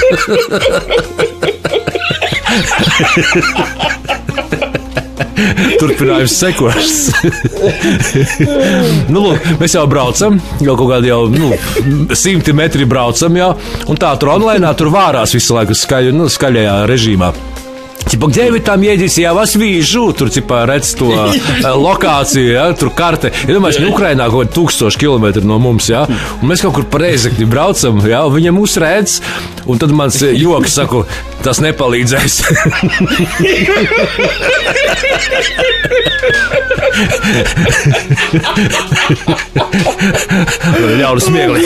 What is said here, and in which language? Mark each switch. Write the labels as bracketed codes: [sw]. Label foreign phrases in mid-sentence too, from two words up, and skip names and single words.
[lv] Turpinājums sekošs. Lūk, mēs jau braucam, jau kaut kādi 100 metri braucam, jau, un tā tur online tur vārās visu laiku skaļajā režīmā. [ru] Типа, где вы там едете? Я вас вижу. Tur, типа, [lv] redz to lokāciju, ja, tur karte. Ja domāju, ka Ukrainā kaut kādi 1000 kilometri no mums, ja, un mēs kaut kur pa Reizekni braucam, ja, un viņa mūs redz, un tad mans joks saku, tas nepalīdzēs. Ļaunu smiekli.